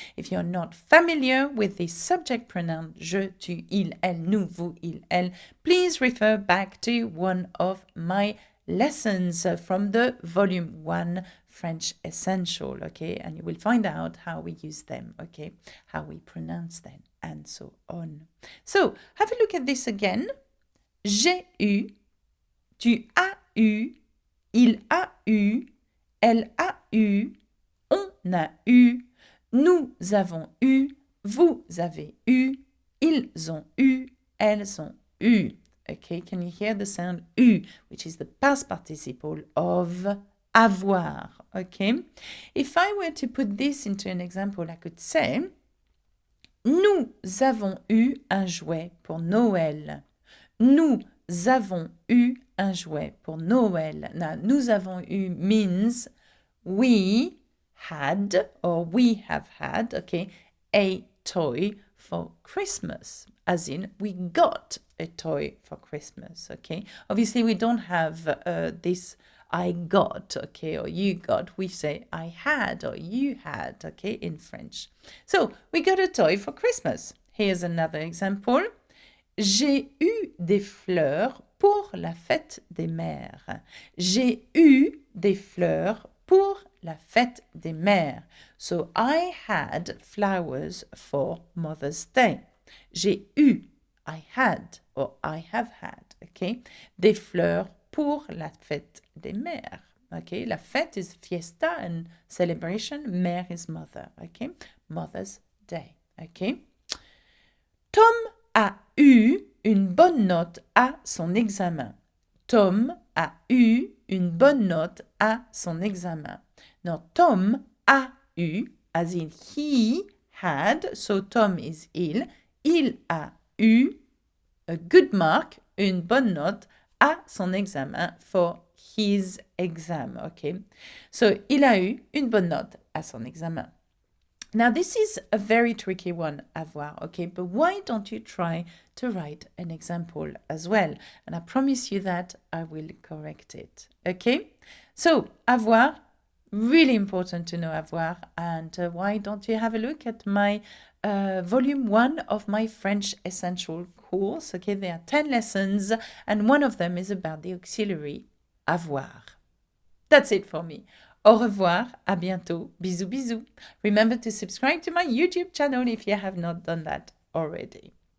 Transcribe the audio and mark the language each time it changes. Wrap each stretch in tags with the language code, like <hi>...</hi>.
<en>If you're not familiar with the subject pronoun</en> <fr>je, tu, il, elle, nous, vous, il, elle,</fr> <en>please refer back to one of my lessons from the volume 1 French Essential, okay? And you will find out how we use them, okay? How we pronounce them and so on. So, have a look at this again.</en> <fr>J'ai eu, tu as eu, il a eu, elle a eu, on a eu, nous avons eu, vous avez eu, ils ont eu, elles ont eu.</fr> <en>Okay, can you hear the sound eu, which is the past participle of avoir? Okay, if I were to put this into an example, I could say,</en> <fr>nous avons eu un jouet pour Noël. Nous avons eu un jouet pour Noël.</fr> <en>Now,</en> <fr>nous avons eu</fr> <en>means we had or we have had, okay, a toy for Christmas, as in we got a toy for Christmas, okay? Obviously, we don't have this I got, okay, or you got. We say I had or you had, okay, in French. So, we got a toy for Christmas. Here's another example.</en> <fr>J'ai eu des fleurs pour la fête des mères. J'ai eu des fleurs pour la fête des mères.</fr> <en>So I had flowers for Mother's Day.</en> <fr>J'ai eu,</fr> <en>I had, or I have had, okay?</en> <fr>Des fleurs pour la fête des mères. Okay, la fête</fr> <en>is fiesta and celebration. Mère is mother, okay? Mother's Day, okay?</en> <fr>Tom a eu une bonne note à son examen. Tom a eu une bonne note à son examen.</fr> <en>Now,</en> <fr>Tom a eu,</fr> <en>as in he had, so Tom is il.</en> <fr>Il a eu</fr> <en>a good mark,</en> <fr>une bonne note à son examen</fr> <en>for his exam, okay?</en> <fr>So, il a eu une bonne note à son examen.</fr> <en>Now, this is a very tricky one, avoir, okay? But why don't you try to write an example as well? And I promise you that I will correct it, okay? So, avoir, really important to know avoir. And why don't you have a look at my volume 1 of my French Essential course? course. Okay, there are 10 lessons, and one of them is about the auxiliary avoir. That's it for me.</en> <fr>Au revoir, à bientôt, bisous bisous.</fr> <en>Remember to subscribe to my YouTube channel if you have not done that already.</en>